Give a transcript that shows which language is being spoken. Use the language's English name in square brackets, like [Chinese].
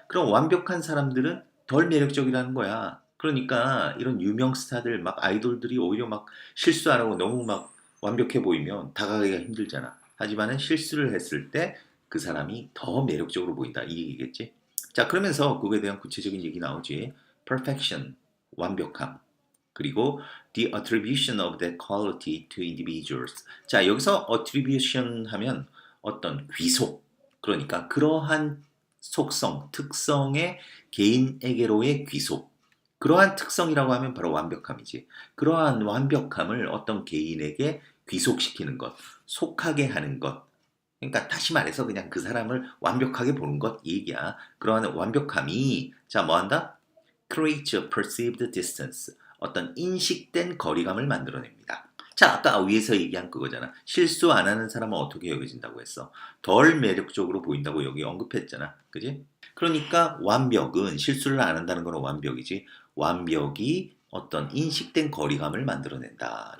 [Korean] 그럼 완벽한 사람들은 덜 매력적이라는 거야. 그러니까 이런 유명 스타들, 막 아이돌들이 오히려 막 실수 안 하고 너무 막 완벽해 보이면 다가가기가 힘들잖아. 하지만은 실수를 했을 때 그 사람이 더 매력적으로 보인다. 이 얘기겠지? 자, 그러면서 그거에 대한 구체적인 얘기 나오지. perfection, 완벽함. [English] 그리고 the attribution of that quality to individuals. [Korean] 자, 여기서 attribution 하면 어떤 귀속. 그러니까 그러한 속성, 특성의 개인에게로의 귀속. 그러한 특성이라고 하면 바로 완벽함이지. 그러한 완벽함을 어떤 개인에게 귀속시키는 것, 속하게 하는 것. 그러니까 다시 말해서 그냥 그 사람을 완벽하게 보는 것 이 얘기야. 그러한 완벽함이 자 뭐 한다? [English] create a perceived distance. [Korean] 어떤 인식된 거리감을 만들어냅니다. 자, 아까 위에서 얘기한 그거잖아. 실수 안 하는 사람은 어떻게 여겨진다고 했어? 덜 매력적으로 보인다고 여기 언급했잖아. 그지? 그러니까 완벽은 실수를 안 한다는 건 완벽이지. 완벽이 어떤 인식된 거리감을 만들어낸다.